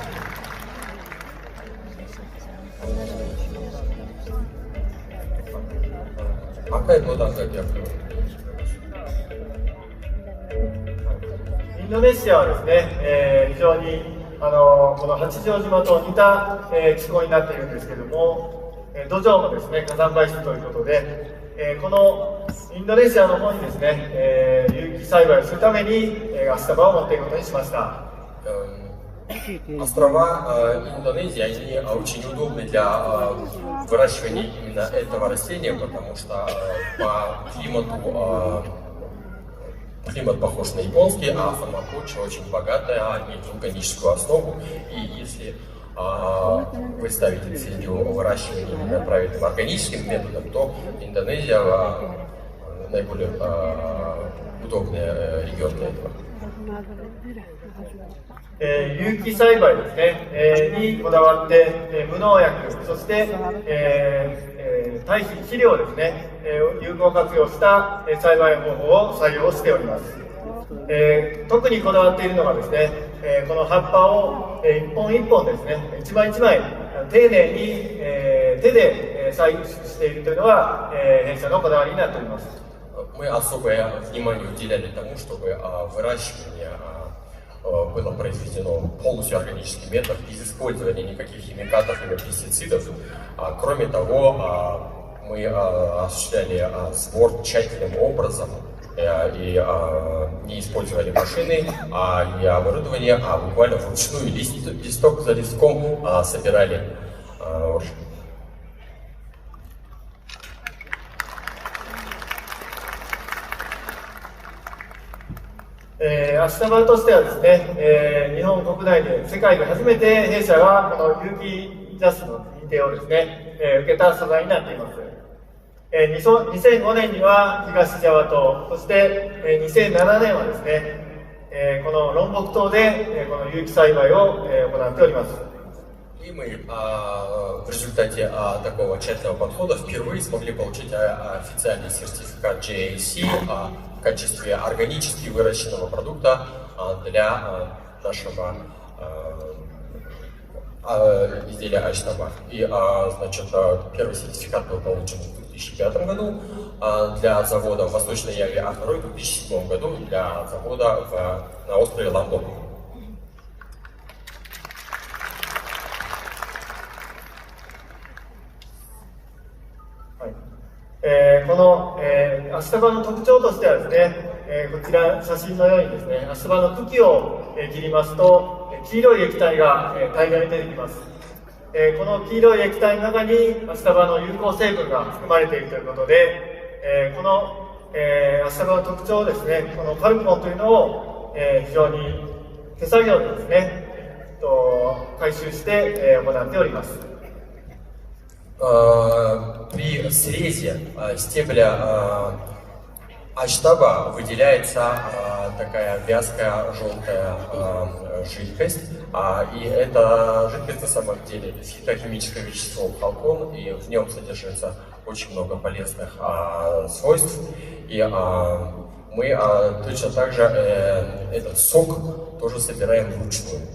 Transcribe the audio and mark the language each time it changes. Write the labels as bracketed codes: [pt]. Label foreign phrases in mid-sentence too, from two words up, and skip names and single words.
[ru] Какая вода, как я понимаю? [ja] インドネシアはですね、非常にこの八丈島と似た、気候になっているんですけれども、土壌もですね火山灰質ということで、 このインドネシアの方にですね、有機栽培をするために、アスタバを持っていくことにしました。 [ru] Острова Индонезии, они очень удобны для выращивания именно этого растения, потому что по климату климат похож на японский, а сама почва очень богатая, имеет вулканическую основу. И если вы ставите целью выращивания именно правильным органическим методом, то Индонезия наиболее удобный регион для этого. [ja] 有機栽培ですね、にこだわって、無農薬、そして、堆肥、肥料ですね、有効活用した栽培方法を採用しております。特にこだわっているのがですね、この葉っぱを一本一本ですね、一枚一枚丁寧に手で採取しているというのが弊社のこだわりになっております。 [ru] Мы особое внимание уделяли тому, чтобы выращивание было произведено полностью органическим методом, без использования никаких химикатов или пестицидов. Кроме того, мы осуществляли сбор тщательным образом и не использовали машины и оборудование, а буквально вручную листок за листком собирали урожай. [ja] アスタバとしてはですね、日本国内で世界で初めて弊社がこの有機ジャスの認定をですね、受けた素材になっています。2005年には東ジャワ島、そして2007年はですね、このロンボク島でこの有機栽培を行っております。 [ru] И мы в результате такого тщательного подхода впервые смогли получить официальный сертификат GAC в качестве органически выращенного продукта для нашего изделия Аштаба. И, значит, первый сертификат был получен в 2005 году для завода в Восточной Яве, а второй в 2007 году для завода на острове Ламбок. [ja] この、アスタバの特徴としてはですね、こちら写真のようにですね、アスタバの茎を切りますと黄色い液体が大量に出てきます。この黄色い液体の中にアスタバの有効成分が含まれているということで、この、アスタバの特徴をですね、このカルクモンというのを、非常に手作業でですね、回収して行っております。 [ru] При срезе стебля аштаба выделяется такая вязкая желтая жидкость, и эта жидкость на самом деле фитохимическое вещество халкон, и в нем содержится очень много полезных свойств, и мы точно так же этот сок тоже собираем вручную.